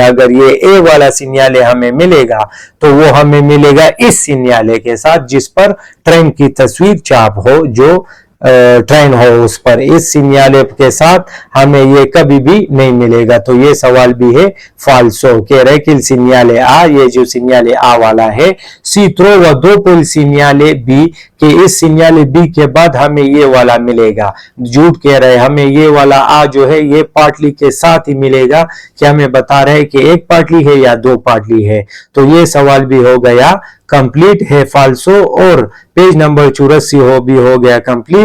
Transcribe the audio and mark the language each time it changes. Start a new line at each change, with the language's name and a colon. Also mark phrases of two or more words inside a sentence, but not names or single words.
Hindi: अगर ये ए वाला सिग्नल हमें मिलेगा तो वो हमें मिलेगा इस सिग्नल के साथ जिस पर ट्रेन की तस्वीर छाप हो, जो ट्रेन हो उस पर। इस सिग्नल के साथ हमें ये कभी भी नहीं मिलेगा, तो ये सवाल भी है फाल्सो। कह रहे कि सिग्नल आ, ये जो सिग्नल आ वाला है
Italian: si trova dopo il segnale B,
Hindi: कि इस सिग्नल बी के बाद हमें ये वाला मिलेगा। झूठ कह रहे, हमें ये वाला आ जो है ये पार्टली के साथ ही मिलेगा, कि हमें बता रहे कि एक पार्टली है या 2 पार्टली है। तो ये सवाल भी हो गया कंप्लीट, है फाल्सो। और पेज नंबर 84 भी हो गया कंप्लीट।